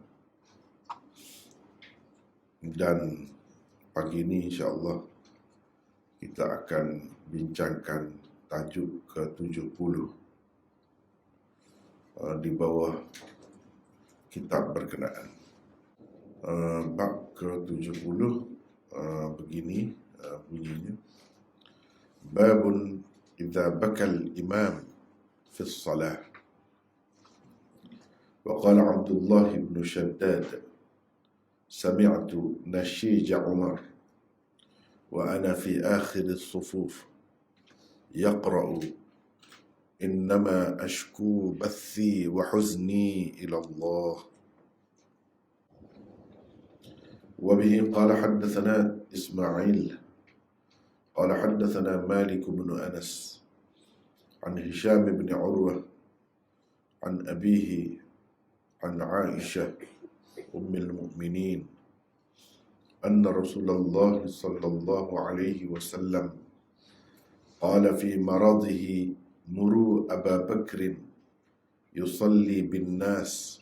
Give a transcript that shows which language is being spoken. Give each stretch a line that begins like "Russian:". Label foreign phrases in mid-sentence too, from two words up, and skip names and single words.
Malay: Dan pagi ini
Arabic: إن شاء الله
Malay: kita akan bincangkan tajuk ke-70 di bawah kitab berkenaan. Bab ke-70 begini bunyinya:
Arabic: باب إذا بكى الإمام في الصلاة. وقال عبد الله بن شداد سمعت نشيج عمر وأنا في آخر الصفوف يقرأ إنما أشكو بثي وحزني إلى الله. وبه قال حدثنا إسماعيل قال حدثنا مالك بن أنس عن هشام بن عروة عن أبيه عن عائشة أم المؤمنين أن رسول الله صلى الله عليه وسلم قال في مرضه مروا أبا بكر يصلي بالناس.